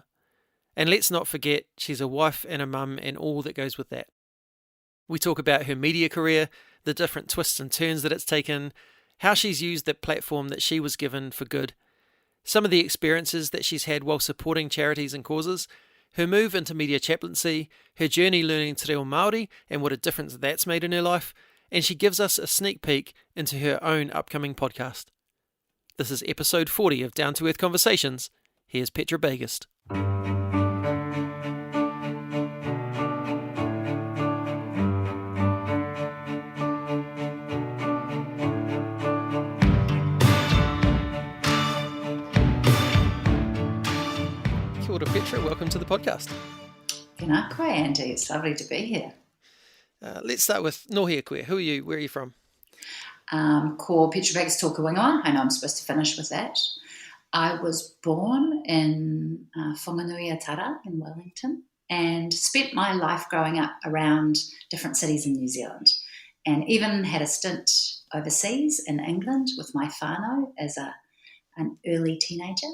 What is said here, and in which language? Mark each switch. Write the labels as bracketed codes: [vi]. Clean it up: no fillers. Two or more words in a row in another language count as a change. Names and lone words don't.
[en] And let's not forget, she's a wife and a mum and all that goes with that. We talk about her media career, the different twists and turns that it's taken, how she's used the platform that she was given for good, some of the experiences that she's had while supporting charities and causes, her move into media chaplaincy, her journey learning te reo Māori and what a difference that's made in her life, and she gives us a sneak peek into her own upcoming podcast. This is episode 40 of Down to Earth Conversations. Here's Petra Bagust. [mi] Kia ora, [en] Petra. Welcome to the podcast. [mi] Tēnā koe, [en] Andy. It's lovely to be here. Let's start with [mi] Nohia koe. [en] Who are you? Where are you from? [mi] Ko Petra Bagust tōku ingoa. [en] I know I'm supposed to finish with that. I was born in Whanganui Tara in Wellington and spent my life growing up around different cities in New Zealand, and even had a stint overseas in England with my whānau as an early teenager.